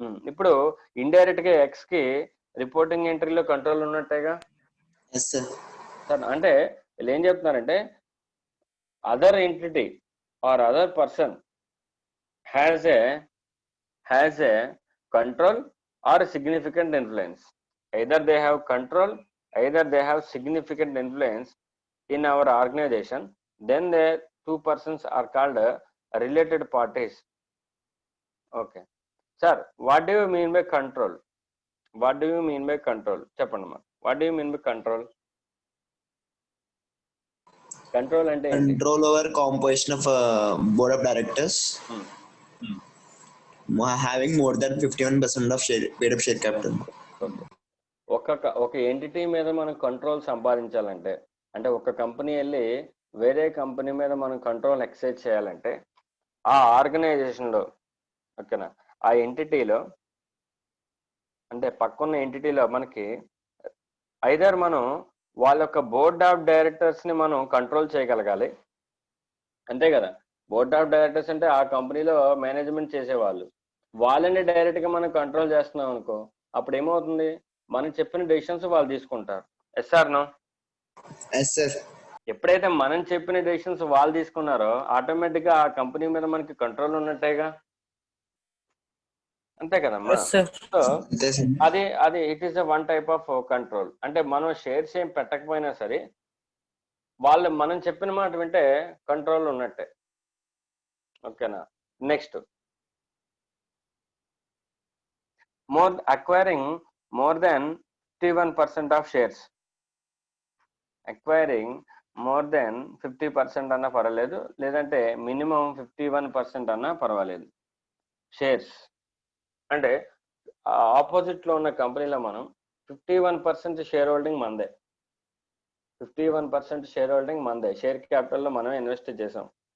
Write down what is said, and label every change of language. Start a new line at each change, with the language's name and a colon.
Telugu: ఇప్పుడు ఇండైరెక్ట్ గా ఎక్స్ కి reporting ఎంట్రీలో control ఉన్నట్టేగా
English: Yes sir. Sir.
Telugu: అంటే వీళ్ళు ఏం చెప్తున్నారంటే
English: Other entity or other person has a control or significant influence. Either they have control, either they have significant influence in our organization, then the two persons are called related parties. Okay sir, what do you mean by control? What do you mean by control?
Telugu: Cheppandi ma,
English: what do you mean by control?
Telugu: Control ante enti?
English: Control over composition of board of directors having more than 51% of share, paid up share capital. Okay.
Telugu: ఒక entity మీద మనం control సంపాదించాలంటే, అంటే ఒక company వెళ్ళి వేరే company మీద మనం కంట్రోల్ ఎక్సైజ్ చేయాలంటే ఆ ఆర్గనైజేషన్లో, ఓకేనా, ఆ ఎంటిటీలో అంటే పక్కన్న ఎంటిటీలో మనకి ఐదర్ మనం వాళ్ళ యొక్క బోర్డ్ ఆఫ్ డైరెక్టర్స్ని మనం కంట్రోల్ చేయగలగాలి. అంతే కదా? బోర్డ్ ఆఫ్ డైరెక్టర్స్ అంటే ఆ కంపెనీలో మేనేజ్మెంట్ చేసేవాళ్ళు. వాళ్ళని డైరెక్ట్గా మనం కంట్రోల్ చేస్తున్నాం అనుకో, అప్పుడు ఏమవుతుంది? మనం చెప్పిన డెసిషన్స్ వాళ్ళు తీసుకుంటారు.
English: Yes or no? Yes sir.
Telugu: ఎప్పుడైతే మనం చెప్పిన డెసిషన్స్ వాళ్ళు తీసుకున్నారో ఆటోమేటిక్ గా ఆ కంపెనీ మీద మనకి కంట్రోల్ ఉన్నట్టేగా. అంతే కదమ్మా? సో అది
English: It is one type of control.
Telugu: అంటే మనం షేర్స్ ఏం పెట్టకపోయినా సరే వాళ్ళు మనం చెప్పిన మాట వింటే కంట్రోల్ ఉన్నట్టే. ఓకేనా?
English: Next, acquiring more than 51% of shares. Acquiring more than 50%
Telugu: అన్నా పర్వాలేదు, లేదంటే మినిమం 51% అన్నా పర్వాలేదు షేర్స్. అంటే ఆపోజిట్ లో ఉన్న కంపెనీలో మనం 51% షేర్ హోల్డింగ్ మందే, 51% షేర్ హోల్డింగ్ మందే, షేర్ క్యాపిటల్లో మనం ఇన్వెస్ట్ చేసాం.